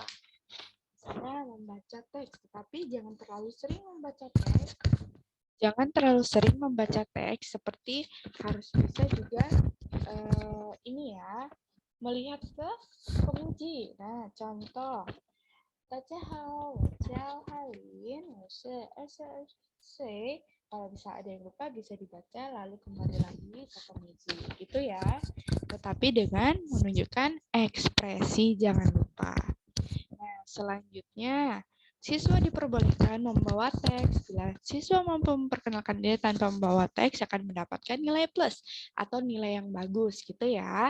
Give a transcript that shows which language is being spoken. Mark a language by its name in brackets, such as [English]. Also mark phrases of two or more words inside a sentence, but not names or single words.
[Indonesian] Misalnya membaca teks, tetapi jangan terlalu sering membaca teks. Jangan terlalu sering membaca teks, seperti harus bisa juga ini ya, melihat ke penguji. Nah, contoh. [Chinese] 大家好，我叫Halin, 我是22岁. [Indonesian] Kalau bisa ada yang lupa bisa dibaca lalu kembali lagi ke penguji. Gitu ya. Tetapi dengan menunjukkan ekspresi jangan lupa. Nah, selanjutnya siswa diperbolehkan membawa teks. Bila siswa mampu memperkenalkan diri tanpa membawa teks akan mendapatkan nilai plus atau nilai yang bagus gitu ya.